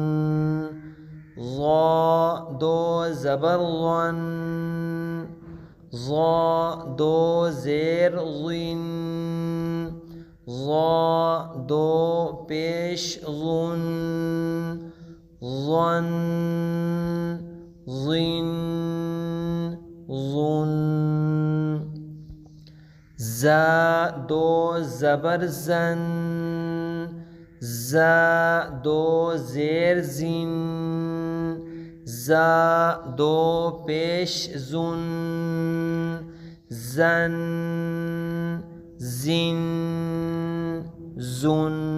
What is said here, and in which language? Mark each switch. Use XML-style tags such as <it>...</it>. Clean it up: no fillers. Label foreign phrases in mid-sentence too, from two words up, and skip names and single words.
<ur>ظا 2 زبر ظن، ظا 2 زیر ظن، ظا 2 پیش ظن، ظن، ظن، ظن۔ زا 2 زبر زن، زا 2 زیر زن، زا 2 پیش زن، زن، زن، زن۔</ur>